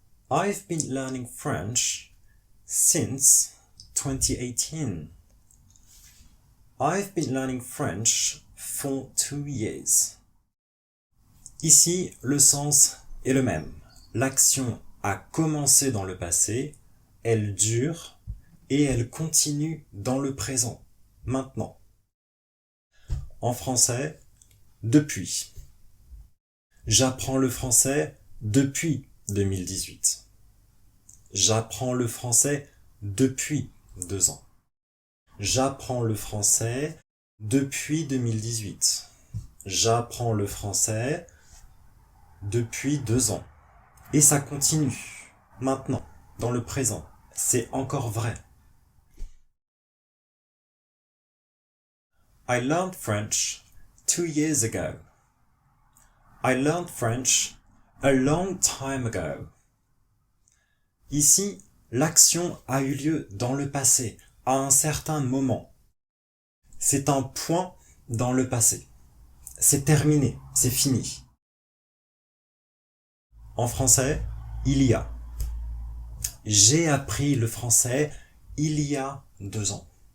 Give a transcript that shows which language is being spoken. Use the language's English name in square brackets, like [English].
[English] I've been learning French since 2018. I've been learning French for 2 years. [French] Ici, le sens est le même. L'action a commencé dans le passé, elle dure et elle continue dans le présent, maintenant. En français, depuis. J'apprends le français depuis 2018. J'apprends le français depuis 2 ans. J'apprends le français depuis 2018. J'apprends le français depuis 2 ans. Et ça continue, maintenant, dans le présent. C'est encore vrai. [English] I learned French 2 years ago. I learned French a long time ago. [French] Ici, l'action a eu lieu dans le passé, à un certain moment. C'est un point dans le passé. C'est terminé, c'est fini. En français, il y a. J'ai appris le français il y a 2 ans.